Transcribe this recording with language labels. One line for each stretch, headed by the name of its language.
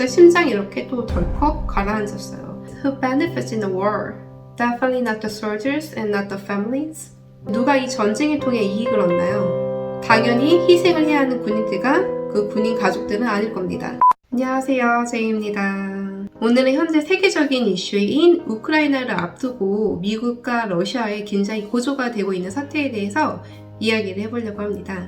Korean: 심장이 이렇게 또 덜컥 가라앉았어요.
English: Who benefits in the war? Definitely not the soldiers and not the families.
Korean: 누가 이 전쟁을 통해 이익을 얻나요? 당연히 희생을 해야 하는 군인들과 그 군인 가족들은 아닐 겁니다. 안녕하세요, 제이입니다. 오늘은 현재 세계적인 이슈인 우크라이나를 앞두고 미국과 러시아의 긴장이 고조가 되고 있는 사태에 대해서 이야기를 해보려고 합니다.